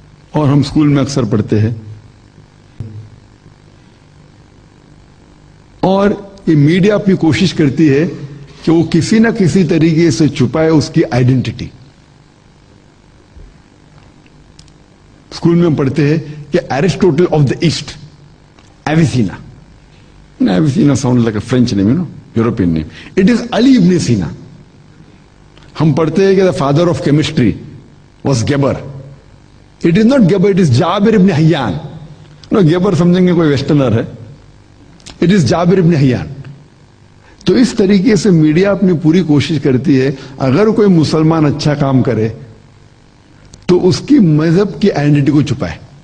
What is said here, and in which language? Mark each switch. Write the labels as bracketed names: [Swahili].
[Urdu] اور ہم اسکول میں اکثر پڑھتے ہیں، اور یہ میڈیا اپنی کوشش کرتی ہے کہ وہ کسی نہ کسی طریقے سے چھپائے اس کی آئیڈینٹی. اسکول میں ہم پڑھتے ہیں کہ [English] Aristotle of the east, [Urdu] Avicenna. [English] Avicenna sound like a French name, European name. It is Ali ibn Sina. [Urdu] ہم پڑھتے ہیں کہ [English] The father of chemistry was Geber. It is not Geber, it is Jabir ibn Hayyan. [Urdu] گیبر سمجھیں گے کوئی ویسٹرنر ہے، [English] It is Jabir ibn Hayyan. [Urdu] تو اس طریقے سے میڈیا اپنی پوری کوشش کرتی ہے اگر کوئی مسلمان اچھا کام کرے تو اس کی مذہب کی آئیڈینٹی کو چھپائے.